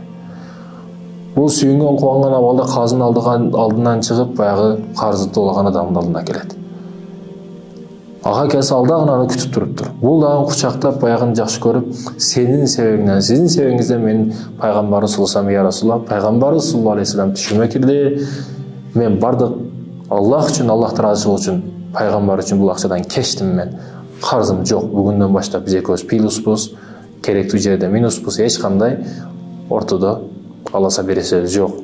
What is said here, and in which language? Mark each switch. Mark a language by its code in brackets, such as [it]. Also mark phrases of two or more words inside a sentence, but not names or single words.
[ky] Бул сүйүнгөн, кубанган абалда казынын алдынан чыгып, баягы карыздуулаган адамдын алдына келет. Ага келсе ал дагы аны күтүп туруптур. Бул дагы кучактап, баягын жакшы көрүп, сенин себебиңден, сиздин себебиңизден мен пайгамбарыбыз [ar] صلى الله عليه وسلم يا رسول الله, [ky] пайгамбарыбыз [ar] صلى الله عليه وسلم [ky] түшүмө кирди. Мен бардык Аллах үчүн, Аллахтын ыраазычылыгы үчүн, пайгамбар үчүн бул акчадан кечтим мен. Карызым жок. Бүгүндөн баштап биз экөөбүз плюспуз, керектүү жерде минуспуз, эч кандай ортодо аласа бересебиз жок.